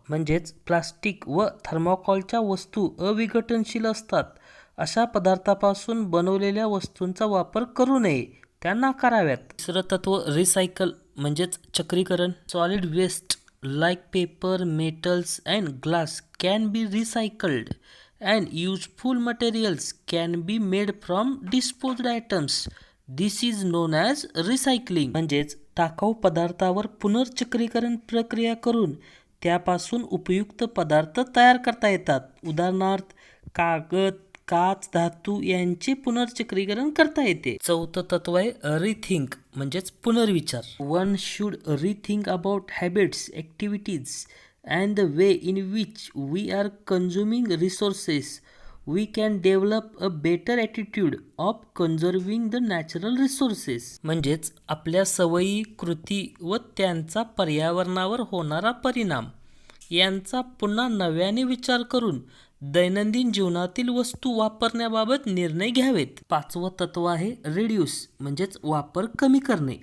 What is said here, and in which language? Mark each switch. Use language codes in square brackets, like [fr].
[mr] म्हणजेच प्लास्टिक व थर्माकॉलच्या वस्तू अविघटनशील असतात अशा पदार्थापासून बनवलेल्या वस्तूंचा वापर करू नये, त्या नाकाराव्यात. तिसरं तत्व रिसायकल म्हणजेच चक्रीकरण. [en] Solid waste like paper, metals and glass can be recycled and useful materials can be made from disposed items. This is known as recycling. [mr] म्हणजेच टाकाऊ पदार्थावर पुनर्चक्रीकरण प्रक्रिया करून त्यापासून उपयुक्त पदार्थ तयार करता येतात. उदाहरणार्थ कागद, काच, धातू यांचे पुनर्चक्रीकरण करता येते. चौथं तत्व आहे रिथिंक म्हणजेच पुनर्विचार. [en] One should rethink about habits, activities and the way in which we are consuming resources. We can develop a better attitude of conserving the natural resources. [mr] म्हणजेच आपल्या सवयी, कृती व त्यांचा पर्यावरणावर होणारा परिणाम यांचा पुन्हा नव्याने विचार करून दैनंदिन जीवनातील वस्तू वापरण्याबाबत निर्णय घ्यावेत. पाचवं तत्व आहे रिड्यूस म्हणजेच वापर कमी करणे.